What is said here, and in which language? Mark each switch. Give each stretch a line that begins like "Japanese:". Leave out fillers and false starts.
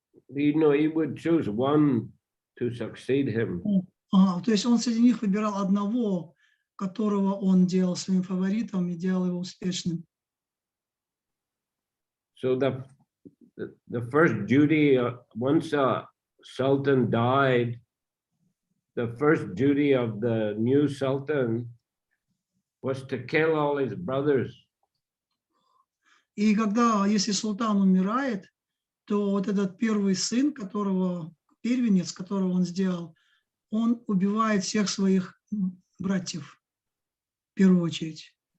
English: He would choose one to succeed him.
Russian: То есть он среди них выбирал одного, которого он делал своим фаворитом и делал его успешным.
English: So the first duty, once a sultan died, the first duty of the new sultan was to kill all his brothers.
Russian: И если султан умирает, то вот этот первый сын, первенец, которого он сделал, он убивает всех своих братьев в первую очередь.